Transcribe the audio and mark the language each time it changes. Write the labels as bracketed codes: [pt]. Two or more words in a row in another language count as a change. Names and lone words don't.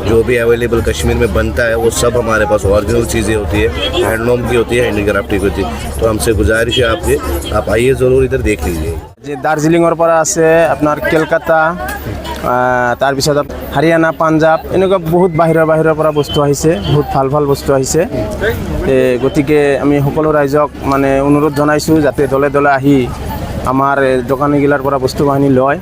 [hi] जो भी अवेलेबल कश्मीर में बनता है वो सब हमारे पास ओरिजिनल चीज़ें होती है, हैंडलूम की होती है, हैंडीक्राफ्ट की होती है। तो हमसे गुजारिश है आपकी, आप आइए ज़रूर इधर देख लीजिए। [as] যে দাৰ্জিলিঙৰ পৰা আছে আপোনাৰ কলকাতা, তাৰপিছত হাৰিয়ানা, পাঞ্জাব, এনেকুৱা বহুত বাহিৰৰ পৰা বস্তু আহিছে, বহুত ভাল ভাল বস্তু আহিছে। গতিকে আমি সকলো ৰাইজক মানে অনুৰোধ জনাইছোঁ যাতে দলে দলে আহি আমাৰ দোকানীগিলাৰ পৰা বস্তু বাহিনী লয়।